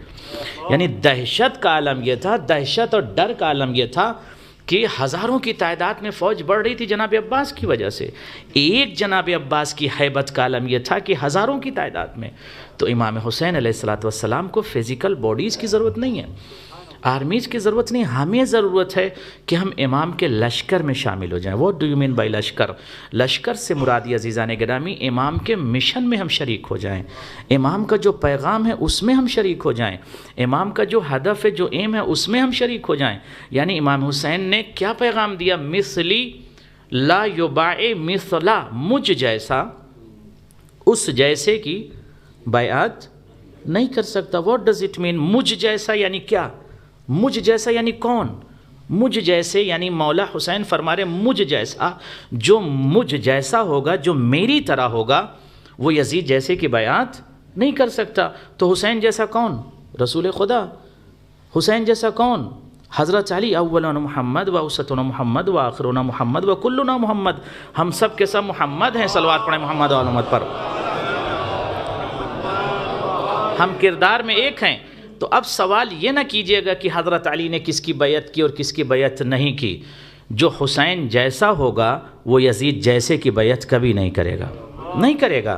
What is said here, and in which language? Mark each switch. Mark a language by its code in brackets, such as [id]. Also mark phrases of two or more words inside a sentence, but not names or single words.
[ur] یعنی دہشت کا عالم یہ تھا، دہشت اور ڈر کا عالم یہ تھا کہ ہزاروں کی تعداد میں فوج بڑھ رہی تھی جناب عباس کی وجہ سے. ایک جناب عباس کی ہیبت کا عالم یہ تھا کہ ہزاروں کی تعداد میں. تو امام حسین علیہ السلام کو [en] physical bodies [ur] کی ضرورت نہیں ہے، آرمیز کی ضرورت نہیں، ہمیں ضرورت ہے کہ ہم امام کے لشکر میں شامل ہو جائیں. [en] What do you mean by لشکر؟ [ur] لشکر سے مراد عزیزان گرامی امام کے مشن میں ہم شریک ہو جائیں، امام کا جو پیغام ہے اس میں ہم شریک ہو جائیں، امام کا جو ہدف ہے، جو ایم ہے، اس میں ہم شریک ہو جائیں. یعنی امام حسین نے کیا پیغام دیا؟ [ar] مثلی لا یباع مثلا، [ur] مجھ جیسا اس جیسے کی بیعت نہیں کر سکتا. [en] What does it mean? [ur] مجھ جیسا یعنی کیا؟ مجھ جیسا یعنی کون؟ مجھ جیسے یعنی مولا حسین فرما رہے مجھ جیسا، جو مجھ جیسا ہوگا، جو میری طرح ہوگا، وہ یزید جیسے کی بیعت نہیں کر سکتا. تو حسین جیسا کون؟ رسول خدا. حسین جیسا کون؟ حضرت علی. [ar] اولنا محمد و اوسطنا محمد و آخرنا محمد و کلنا محمد. [ur] ہم سب کے سب محمد ہیں. صلوات پڑھیں محمد و محمد پر. ہم کردار میں ایک ہیں. تو اب سوال یہ نہ کیجئے گا کہ حضرت علی نے کس کی بیعت کی اور کس کی بیعت نہیں کی. جو حسین جیسا ہوگا وہ یزید جیسے کی بیعت کبھی نہیں کرے گا.